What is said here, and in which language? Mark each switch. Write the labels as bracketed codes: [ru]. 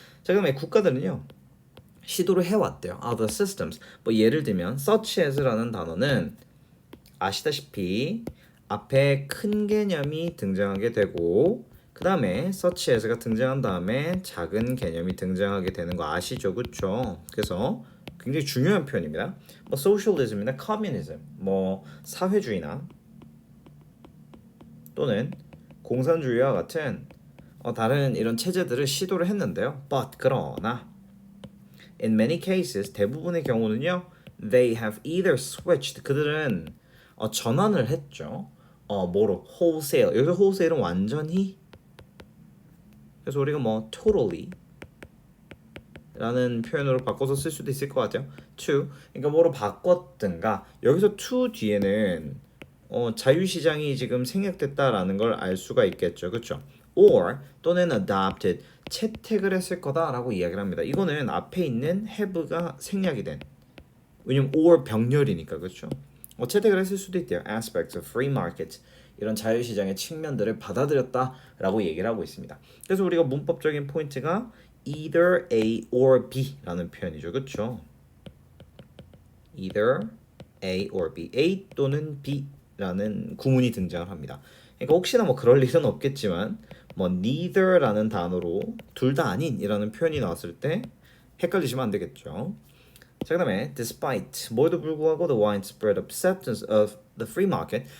[ko] 자, 그다음에 국가들은요 시도를 해왔대요. the systems 뭐 예를 들면 such as라는 단어는 아시다시피 앞에 큰 개념이 등장하게 되고 그 다음에 such as가 등장한 다음에 작은 개념이 등장하게 되는 거 아시죠, 그렇죠? 그래서 굉장히 중요한 표현입니다. 뭐 socialism이나 communism, 뭐 사회주의나 또는 공산주의와 같은 다른 이런 체제들을 시도를 했는데요. [en] But [ko] 그러나 [en] in many cases [ko] 대부분의 경우는요, [en] they have either switched [ko] 그들은 전환을 했죠. 뭐로? wholesale. 여기서 wholesale은 완전히 그래서 우리가 뭐 totally 라는 표현으로 바꿔서 쓸 수도 있을 것 같아요. to 그러니까 뭐로 바꿨든가 여기서 to 뒤에는 자유시장이 지금 생략됐다라는 걸 알 수가 있겠죠, 그렇죠? or 또는 adopted 채택을 했을 거다라고 이야기를 합니다. 이거는 앞에 있는 have가 생략이 된 왜냐면 or 병렬이니까 그렇죠? 채택을 했을 수도 있대요. [en] aspects of free market [ko] 이런 자유시장의 측면들을 받아들였다라고 얘기를 하고 있습니다. 그래서 우리가 문법적인 포인트가 [en] either A or B [ko] 라는 표현이죠. 그렇죠? [en] either A or B, [ko] A 또는 B라는 구문이 등장을 합니다. 그러니까 혹시나 뭐 그럴 일은 없겠지만 뭐 neither라는 단어로 둘 다 아닌이라는 표현이 나왔을 때 헷갈리시면 안 되겠죠. [en] 자, 그다음에 despite [ko] 뭐에도 불구하고 [en] the widespread acceptance of the free market.